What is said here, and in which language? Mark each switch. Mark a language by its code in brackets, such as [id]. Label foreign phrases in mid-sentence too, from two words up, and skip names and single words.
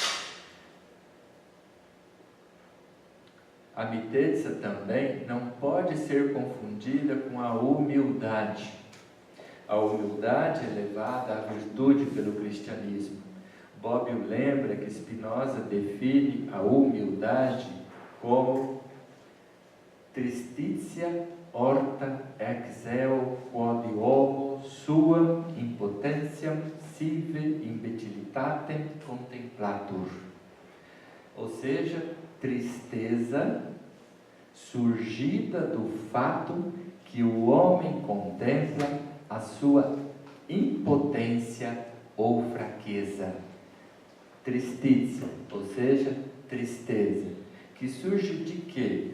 [pt] A mitezza também não pode ser confundida com a humildade. A humildade é levada à virtude pelo cristianismo. Bobbio lembra que Spinoza define a humildade como [la] tristitia horta ex eo quod homo sua impotentiam sive imbecilitatem contemplatur. [pt] Ou seja, tristeza surgida do fato que o homem contempla a sua impotência ou fraqueza. Tristeza, ou seja, tristeza, que surge de quê?